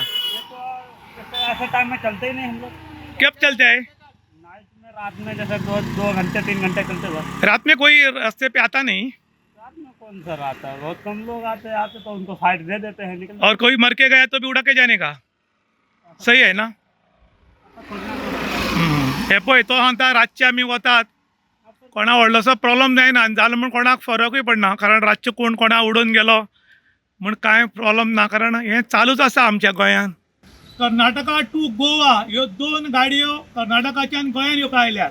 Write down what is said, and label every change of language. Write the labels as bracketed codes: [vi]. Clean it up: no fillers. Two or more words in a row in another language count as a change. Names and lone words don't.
[hi] ये तो ऐसे टाइम में चलते ही नहीं हम लोग. कब चलते हैं? नाइट में, रात में, जैसे 2 घंटे 3 घंटे चलते बस. रात में कोई रास्ते पे आता नहीं? रात में कौन सा आता है, बहुत कम लोग आते तो उनको साइड दे देते हैं, निकल. और कोई मर के गया तो भी उड़ा के जाने का. [mr] सही आहे ना? [kok] हे पळय तो सांगता रातचे आमी वतात, कोणा व्हडलोसो प्रॉब्लम जायना, जालो म्हूण कोणाक फरकूय पडना, कारण रातचे कोण कोणा उडोवन गेलो म्हूण कांय प्रॉब्लम ना, कारण हें चालूच आसा आमच्या गोंयांत. कर्नाटका टू गोवा ह्यो 2 गाडयो कर्नाटकाच्यान गोंयांत येवंक आयल्यात.